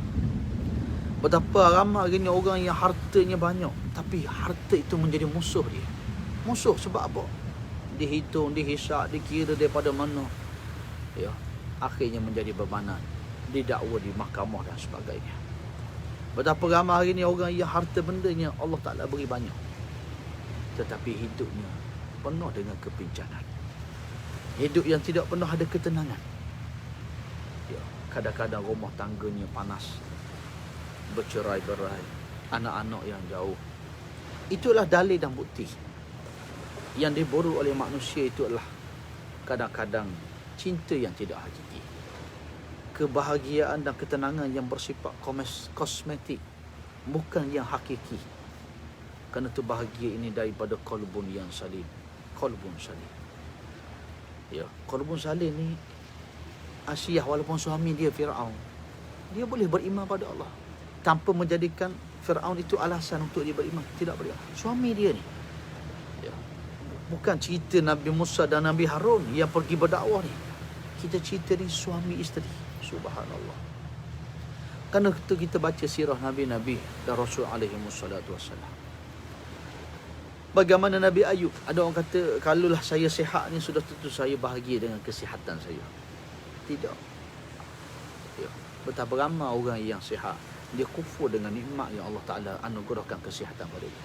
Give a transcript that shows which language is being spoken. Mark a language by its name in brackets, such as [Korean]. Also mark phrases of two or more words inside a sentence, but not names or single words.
[Malay] Betapa ramai hari ni orang yang hartanya banyak, tapi harta itu menjadi musuh dia. Musuh sebab apa? Dihitung, dihisap, dikira daripada mana. Ya, akhirnya menjadi bebanan, didakwa di mahkamah dan sebagainya. Betapa ramai hari ni orang yang harta bendanya [Arabic] الله تعالى [Malay] beri banyak, tetapi hidupnya penuh dengan kepincanan. Hidup yang tidak pernah ada ketenangan. Ya, kadang-kadang rumah tangganya panas, bercerai-berai, anak-anak yang jauh. Itulah dalil dan bukti yang diburu oleh manusia. Itu adalah kadang-kadang cinta yang tidak hakiki, kebahagiaan dan ketenangan yang bersifat kosmetik, bukan yang hakiki. Kerana itu bahagia ini daripada qalbun yang salim. [Arabic] قلب سليم. [Malay] Ya, [Arabic] قلب سليم [Malay] ni Asiyah, walaupun suami dia Fir'aun, dia boleh beriman pada Allah tanpa menjadikan Fir'aun itu alasan untuk dia beriman. Tidak beriman. Suami dia ni. Ya. Bukan cerita Nabi Musa dan Nabi Harun yang pergi berdakwah ni. Kita cerita ni suami isteri. Subhanallah. Kerana itu kita baca sirah Nabi-Nabi dan Rasul [Arabic] عليه الصلاة والسلام. [Malay] Bagaimana Nabi Ayub? Ada orang kata, kalaulah saya sihat ni sudah tentu saya bahagia dengan kesihatan saya. Tidak. Ya. Betapa ramai orang yang sihat, dia kufur dengan nikmat yang [Arabic] الله تعالى [Malay] anugerahkan kesihatan pada dia.